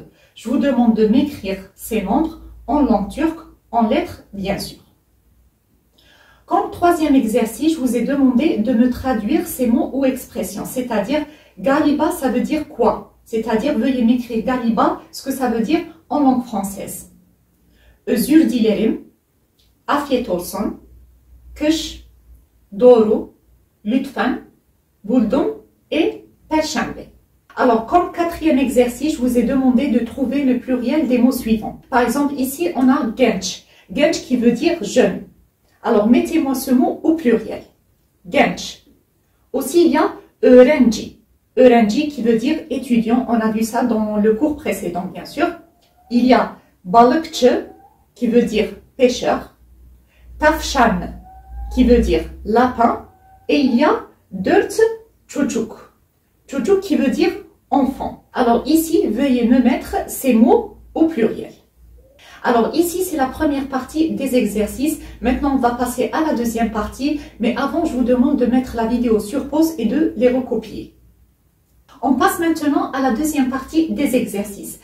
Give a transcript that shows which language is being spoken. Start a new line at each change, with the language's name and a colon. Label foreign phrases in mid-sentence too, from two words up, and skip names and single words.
French: Je vous demande de m'écrire ces nombres en langue turque, en lettres bien sûr. Comme troisième exercice, je vous ai demandé de me traduire ces mots ou expressions, c'est-à-dire Galiba, ça veut dire quoi? C'est-à-dire, veuillez m'écrire Galiba, ce que ça veut dire en langue française.
Turkish: Özür dilerim, afiyet olsun, kış, doğru, lütfen, buldum et perşembe.
French: Alors, comme quatrième exercice, je vous ai demandé de trouver le pluriel des mots suivants. Par exemple, ici, on a genç. Genç qui veut dire jeune. Alors, mettez-moi ce mot au pluriel. Genç. Aussi, il y a öğrenci. Öğrenci qui veut dire étudiant. On a vu ça dans le cours précédent, bien sûr. Il y a balıkçı qui veut dire pêcheur. Tavşan qui veut dire lapin. Et il y a
Turkish: dört çocuk.
French: Çocuk qui veut dire enfant. Alors ici, veuillez me mettre ces mots au pluriel. Alors ici, c'est la première partie des exercices. Maintenant, on va passer à la deuxième partie. Mais avant, je vous demande de mettre la vidéo sur pause et de les recopier. On passe maintenant à la deuxième partie des exercices.